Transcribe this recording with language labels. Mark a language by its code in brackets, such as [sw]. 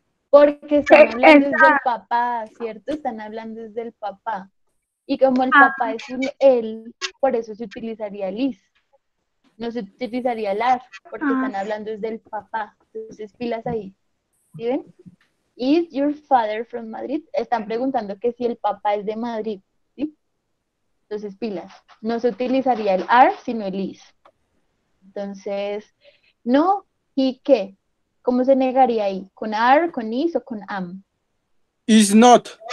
[es] porque están hablando desde el Esa, papá, ¿cierto? Están hablando desde el papá. Y como el ah, papá es un él, por eso se utilizaría el is. No se utilizaría el ar, porque ah, están hablando desde el papá. Entonces, pilas ahí. ¿Sí ven? [en] Is your father from Madrid? [es] Están preguntando que si el papá es de Madrid, ¿sí? Entonces, pilas. No se utilizaría el are, sino el is. Entonces, no, ¿y qué? ¿Cómo se negaría ahí? ¿Con are, con is o con am? [en] is not.